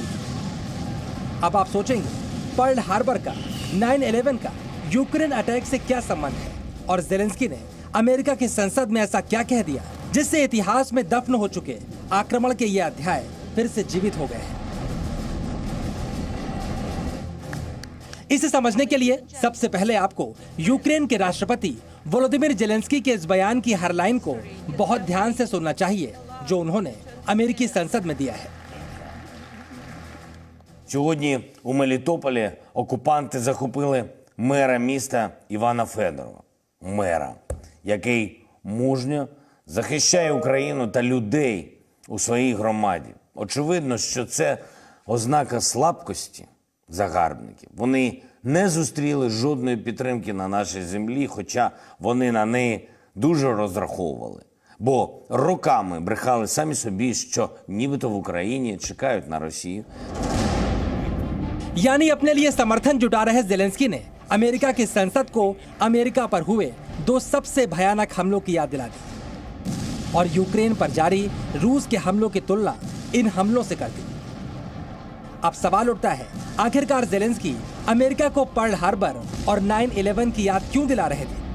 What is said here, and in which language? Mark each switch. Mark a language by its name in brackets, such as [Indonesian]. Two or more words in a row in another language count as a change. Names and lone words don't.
[Hindi] अब आप सोचेंगे पर्ल हार्बर का 9/11 का यूक्रेन अटैक से क्या संबंध है और जेलेंस्की ने अमेरिका की संसद में ऐसा क्या कह दिया जिससे इतिहास में दफन हो चुके आक्रमण के ये अध्याय फिर से जीवित हो गए हैं। इसे समझने के लिए सबसे पहले आपको यूक्रेन के राष्ट्रपति वोलोदिमीर जेलेंस्की के इस बयान की हर लाइन को बहुत ध्यान से सुनना चाहिए जो उन्होंने अमेरिकी संसद में दिया है। [Ukrainian] Сьогодні у Мелітополі окупанти захопили мера міста Івана Федорова. Мера, який мужньо захищає Україну та людей у своїй громаді. Очевидно, що це ознака слабкості загарбників. Вони не зустріли жодної підтримки на нашій землі, хоча вони на неї дуже розраховували. Бо роками брехали самі собі, що нібито в Україні чекають на Росію. [Hindi] यानी अपने लिए समर्थन जुटा रहे जेलेंस्की ने अमेरिका की संसद को अमेरिका पर हुए 2 सबसे भयानक हमलों की याद दिला दी और यूक्रेन पर जारी रूस के हमलों की तुलना इन हमलों से कर दी। अब सवाल उठता है, आखिरकार जेलेंस्की अमेरिका को पर्ल हार्बर और 9/11 की याद क्यों दिला रहे थे?